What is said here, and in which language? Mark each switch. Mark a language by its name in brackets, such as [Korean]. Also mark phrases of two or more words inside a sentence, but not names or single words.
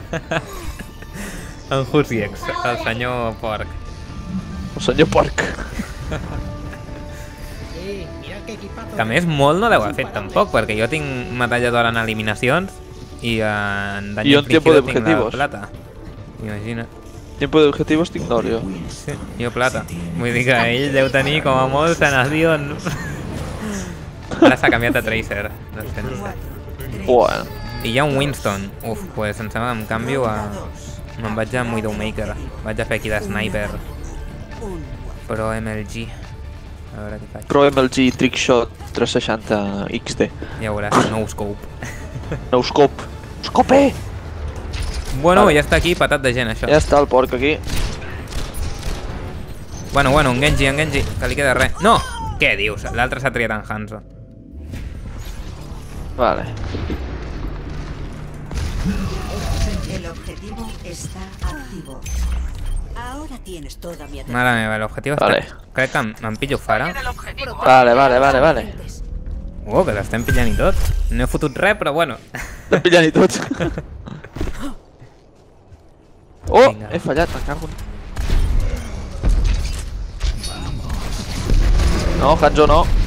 [Catalan] En Husiex, el senyor porc. El senyor porc. Que a més molt no deu haver fet tampoc, perquè jo tinc medalla d'or en eliminacions i en dany infligido tinc la plata. Imagina't. [Spanish] Tiempo de objetivos [Catalan] tinc d'or, jo. Sí, jo plata. Vull dir que ell deu tenir com a molt sanació. Ara s'ha canviat a Tracer. Bueno. I hi ha un Winston. Uf, pues em sembla que em canvio a... Me'n vaig amb Widowmaker. Vaig a fer aquí de Sniper. Pro MLG. A veure què faig. Pro MLG Trickshot 360 XD. Ja veuràs, [English] no scope. No scope. Scope! [Catalan] Bueno, ja està aquí, patat de gent, això. Ja està el porc aquí. Bueno, un Genji, que li queda res. No! Què dius? L'altre s'ha triat en Hanzo. Vale. [Spanish] El objetivo está activo. Ahora tienes toda mi atención. [Catalan] Mare meva, l'objectiu està... Crec que me'n pillo fara. Vale. Que l'estem pillant i tot. No he fotut res, però bueno. L'estem pillant i tot. Oh, he fallat, me cago en... No, Hanzo no.